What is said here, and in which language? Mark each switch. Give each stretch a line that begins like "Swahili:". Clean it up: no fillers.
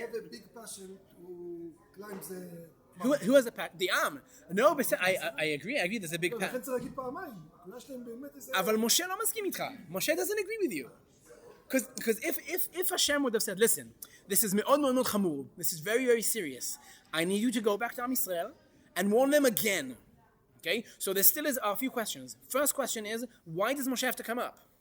English: have a big passion who climbs the... Who has a passion? The Am. No, but I agree, there's a big passion.
Hebrew: לכן צריך להגיד פעמיים, יש להם באמת איזה... אבל Moshe לא מסכים איתך.
English: Moshe doesn't agree with you. Because if Hashem would have said, listen, this is
Hebrew: מאוד מאוד חמור,
English: this is very, very serious, I need you to go back to Am Yisrael and warn them again. Okay? So there still is a few questions. First question is, why does Moshe have to come up?